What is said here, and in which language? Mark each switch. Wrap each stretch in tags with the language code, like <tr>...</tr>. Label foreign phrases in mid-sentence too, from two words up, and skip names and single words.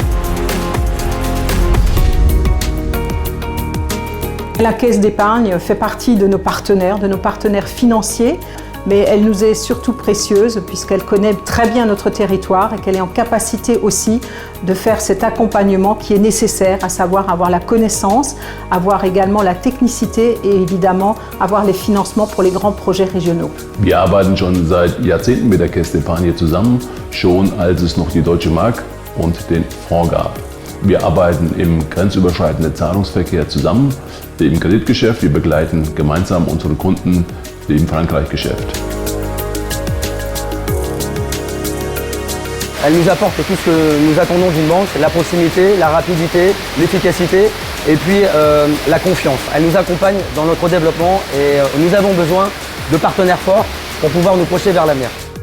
<fr>La Caisse d'épargne fait partie de nos partenaires financiers, mais elle nous est surtout précieuse puisqu'elle connaît très bien notre territoire et qu'elle est en capacité aussi de faire cet accompagnement qui est nécessaire, à savoir avoir la connaissance, avoir également la technicité et évidemment avoir les financements pour les grands projets régionaux.</fr> <de>Wir arbeiten schon seit Jahrzehnten mit der Caisse d'épargne zusammen, schon als es noch die Deutsche Mark und den Franc gab. Wir arbeiten im grenzüberschreitenden Zahlungsverkehr zusammen, im Kreditgeschäft. Wir begleiten gemeinsam unsere Kunden im Frankreich-Geschäft.</de> <fr>Elle nous apporte tout ce que nous attendons d'une banque, la proximité, la rapidité, l'efficacité et puis la confiance. Elle nous accompagne dans notre développement et nous avons besoin de partenaires forts pour pouvoir nous projeter vers l'avenir.</fr>